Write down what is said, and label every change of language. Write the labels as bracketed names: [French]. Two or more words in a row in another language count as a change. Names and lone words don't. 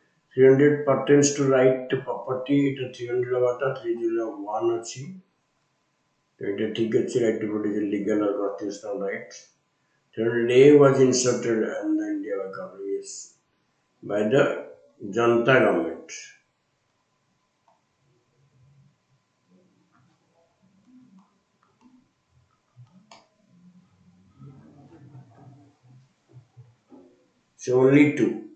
[English] 300 pertains to right to property. It 300 about 301 [Odia] ଅଛି ଏଇଟା ଠିକ ଅଛି [English] right to property is legal or constitutional right. 300A was inserted in the India by government, yes, by the Janta government. So only two.